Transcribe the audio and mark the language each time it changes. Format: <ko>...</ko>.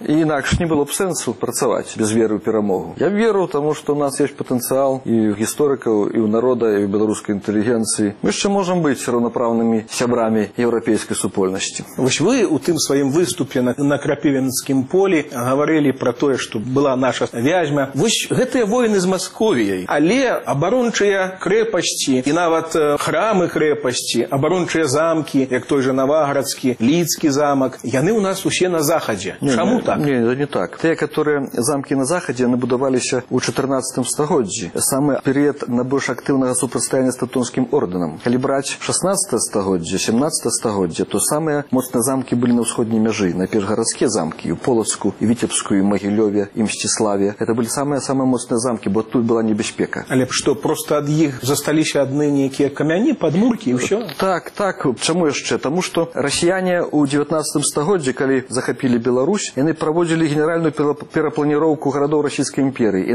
<ru>И иначе не было бы сенсу працевать без веры в перемогу. Я веру, потому что у нас есть потенциал и у историков, и у народа, и у белорусской интеллигенции. Мы еще можем быть равноправными сябрами европейской супольности. Вы у тем своим выступе на Крапивинском поле говорили про то, что была наша Вязьма.</ru> <be>Вось гэтыя войны з Московіяй, але абарончыя крэпасці і нават храмы крэпасці, абарончыя замкі, як той же Наваградскі, Лідскі замак, яны ў нас усе на Захадзе. Чаму так? Не, не так. Тыя, каторыя замкі на Захадзе, яны будаваліся ў 14 стагоддзі. Самы перыяд найбольш актыўнага супрацьстаяння з тэўтонскім ордэнам. Калі браць 16 стагоддзе, 17 стагоддзе, то самыя моцныя замкі былі на ўсходняй мяжы, найперш гарадскія замкі ў Полацку, і Віцебску, і Магілёве, і Мсціславе.</be> <ru>Это были самые мощные замки, бо тут была небезпека. Але что, просто от них застались одни некие камяни, подмурки и все? Так. Чому еще? Тому, что россияне у 19-м стагодзе, когда захопили Беларусь, они проводили генеральную перепланировку городов Российской империи.</ru>